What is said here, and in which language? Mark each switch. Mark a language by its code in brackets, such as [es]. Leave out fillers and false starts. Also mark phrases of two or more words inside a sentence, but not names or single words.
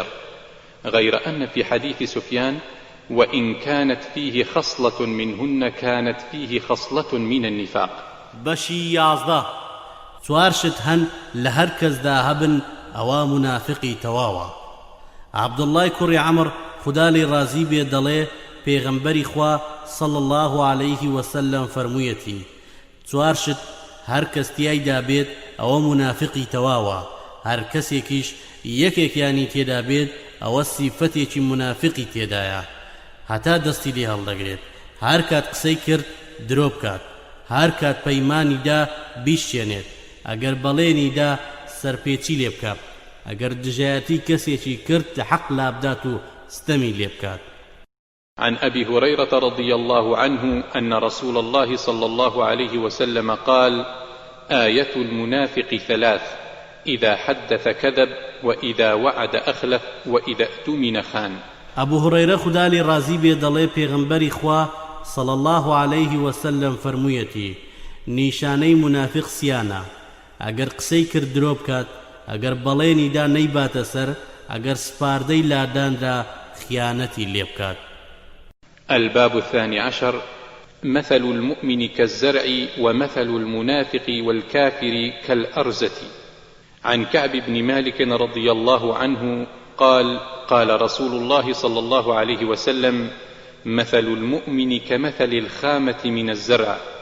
[ar] غير أن في حديث سفيان: وإن كانت فيه خصلة منهن كانت فيه خصلة من النفاق. [ckb] بەشی 11 چوار شت هەن لە هەر کەسدا هەبن ئەوا منافقی تەواوە. عەبدوڵڵای کوڕی عەمر خوددا لێی ڕازی بێ دەڵێ پێغەمبەری خوا [ar] صلى الله عليه وسلم [ckb] فەرموویەتی چوار شت هەر کەس تیایدا بێت ئەوە منافقی تەواوە، هەر کەسێکیش یەکێکیانی تێدا بێت ئەوە سیفەتێکی منافقی تێدایە، هەتا دەستی لێ هەڵدەگرێت، هەر کات قسەی کرد درۆ بکات، هەر کات پەیمانیدا بیشتێنێت، ئەگەر بەڵێنیدا سەرپێچی لێ بکات، ئەگەر دژایەتی کەسێکی کرد لە حەق لابدات و ستەمی لێ بکات. [ar] عن أبي هريرة رضي الله عنه أن رسول الله صلى الله عليه وسلم قال: آية المنافق 3: إذا حدث كذب، وإذا وعد أخلف، وإذا اؤتمن خان. [ckb] أبو هريرة خوددا لێی ڕازی بێ دەڵێ پێغەمبەری خوا [ar] صلى الله عليه وسلم [ckb] فەرموویەتی نیشانەی منافق سیانە: ئەگەر قسەی کرد درۆ بکات، ئەگەر بەڵێنیدا نەیباتە سەر، ئەگەر سپاردەی لاداندا خیانەتی لێ بکات. [ar] الباب 12 مثل المؤمن كالزرع، ومثل المنافق والكافر كالأرزة. عن كعب بن مالك رضي الله عنه قال قال رسول الله صلى الله عليه وسلم: مثل المؤمن كمثل الخامة من الزرع،